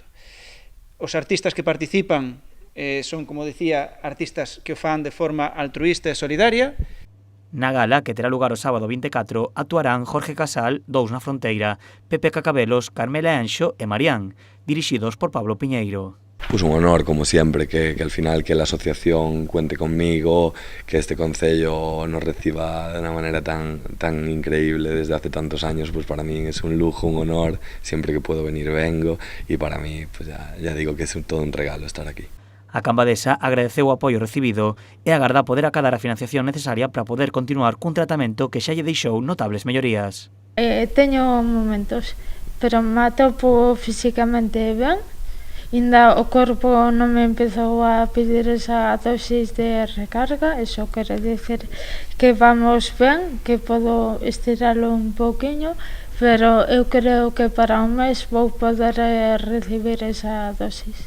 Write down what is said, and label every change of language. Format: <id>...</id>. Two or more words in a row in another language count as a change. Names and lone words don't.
<gl>Os artistas que participan son, como decía, artistas que o fan de forma altruísta e solidaria. Na gala, que terá lugar o sábado 24, actuarán Jorge Casal, Dous na Fronteira, Pepe Cacabelos, Carmela Anxo e Marián, dirixidos por Pablo Piñeiro.</gl> <es>Pues un honor, como siempre, que al final que la asociación cuente conmigo, que este concello nos reciba de una manera tan increíble desde hace tantos años, pues para mí es un lujo, un honor, siempre que puedo venir vengo y para mí pues ya digo que es todo un regalo estar aquí.</es> <gl>A cambadesa agradeceu o apoio recibido e agarda poder acadar a financiación necesaria para poder continuar cun tratamento que xa lle deixou notables mellorías. Teño momentos, pero me atopo físicamente ben. Ainda o corpo non me empezou a pedir esa dosis de recarga, eso quere decir que vamos ben, que podo estiralo un pouquiño, pero eu creo que para un mes vou poder recibir esa dosis.</gl>